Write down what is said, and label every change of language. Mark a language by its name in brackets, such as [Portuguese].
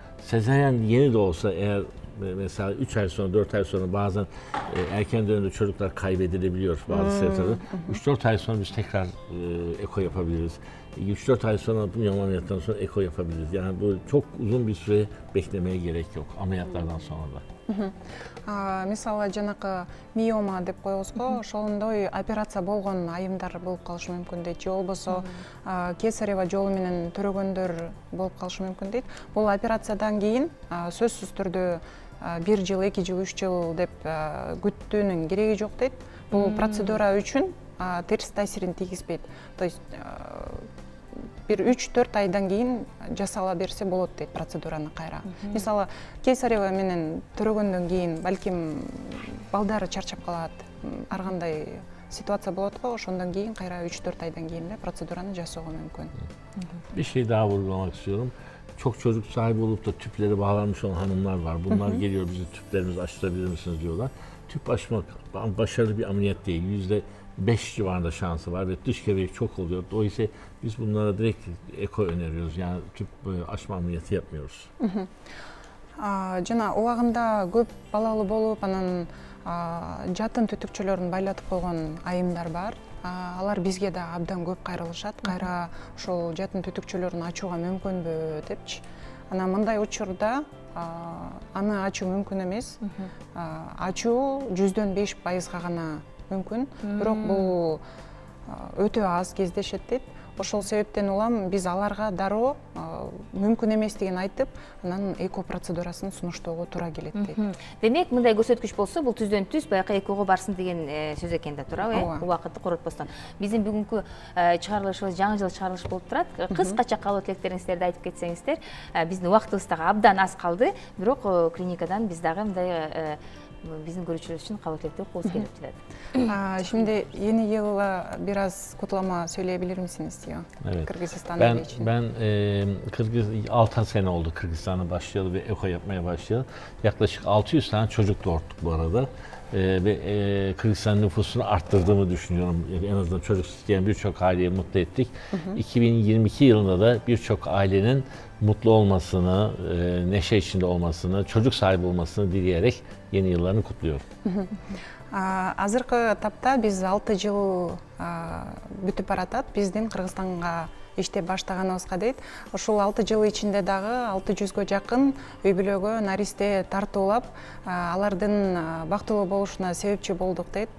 [Turkish] Sezaryen yeni de olsa eğer mesela 3 ay sonra 4 ay sonra bazen erken dönemde çocuklar kaybedilebiliyor bazı sebeplerden. 3-4 ay sonra biz tekrar eko yapabiliriz. 3-4 ay sonra miyom ameliyattan sonra eko yapabiliriz. Yani bu çok uzun bir süre beklemeye gerek yok ameliyatlardan sonra da. [Kyrgyz] Мисалы жанакы миома деп коебуз го, ошондой операция болгон айымдар болуп калышы мүмкүн дейт, же болбосо кесарева жолу менен төрөгөндөр болуп калышы мүмкүн дейт. Бул операциядан кийин сөзсүз түрдө 1 жыл, 2 жыл, 3 жыл деп күттүүнүн кереги жок дейт. Бул процедура үчүн терс таасирин тийгизбейт. То есть бир 3-4 айдан кийин жасала берсе болот дейт процедураны кайра. Мисалы кесарева менен төрөгөндөн кийин балким балдары чарчап калат, ар кандай ситуация болот го, ошондон кийин кайра 3-4 айдан кийин эле процедураны жасоого мүмкүн. [Turkish] Bir şey daha vurgulamak istiyorum. Çok çocuk sahibi olup da tüpleri bağlanmış olan hanımlar var. Bunlar geliyor, bizi tüplerimizi açtırabilir misiniz diyorlar. Tüp açmak başarılı bir ameliyat değil. %5 civarında şansı var ve dış göbek çok oluyor. Dolayısıyla biz bunlara direkt eko öneriyoruz. Yani tüp açma ameliyatı yapmıyoruz. [Kyrgyz] Жана убагында көп балалуу болуп, анан жатын түтүкчөлөрүн байлатып койгон айымдар бар. Алар бизге да абдан көп кайрылышат. Кайра ошол жатын түтүкчөлөрүн ачууга мүмкүнбү депчи. Анан мындай учурда аны ачуу мүмкүн эмес. Ачуу 5% гана мүмкүн. Бирок бул өтө аз кездешет дейт. Ошол себептен улам биз аларга дароо мүмкүн эместигин айтып, анан эко процедурасын сунуштоого туура келет дейт. Демек, мындай көрсөткүч болсо, бул түздөн түз баягы экого барсын деген сөз экен да, туурабы? Убакытты коротпостон. Биздин бүгүнкү чыгарылышыбыз жаңы жыл чыгарылыш болуп турат. Кыскача калуу тилектериңиздерди айтып кетсеңиздер. Биздин убактыбыз дагы абдан аз калды, бирок клиникадан биз дагы мындай биздин көрүүчүлөр үчүн кабыл тилектер окугубуз келип жатат. [Turkish] Şimdi yeni yılla biraz kutlama söyleyebilir misiniz diyor? Evet. Kırgızistan'da için. Ben 6 sene oldu Kırgızistan'a başlayalı ve eko yapmaya başlayalı. Yaklaşık 600 tane çocuk doğurttuk bu arada. Ve Kırgızistan nüfusunu arttırdığımı düşünüyorum. En azından çocuk isteyen birçok aileyi mutlu ettik. 2022 yılında da birçok ailenin mutlu olmasını, neşe içinde olmasını, çocuk sahibi olmasını dileyerek yeni yıllarını kutluyorum. [Kyrgyz] Азыркы тапта биз 6 жыл бүтүп баратат биздин Кыргызстанга иштеп баштаганыбызга дейт. Ошол 6 жыл ичинде дагы 600гө жакын үй бүлөгө наристе тартуулап, алардын бактылуу болушуна себепчи болдук дейт.